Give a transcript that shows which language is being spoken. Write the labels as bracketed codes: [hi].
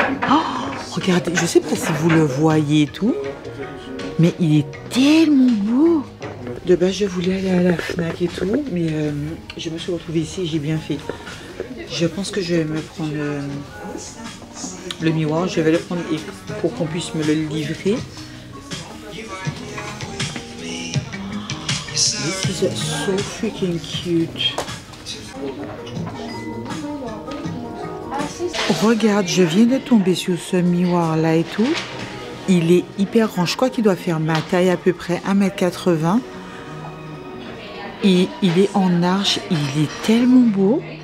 [fr] Oh, regardez, je sais pas si vous le voyez et tout, mais il est tellement beau. De base, je voulais aller à la Fnac et tout, mais je me suis retrouvée ici et j'ai bien fait. Je pense que je vais me prendre le miroir. Je vais le prendre pour qu'on puisse me le livrer. [en] This is so freaking cute. [fr] Regarde, je viens de tomber sur ce miroir là et tout. Il est hyper grand. Je crois qu'il doit faire ma taille à peu près 1,80 m. Et il est en arche. Il est tellement beau.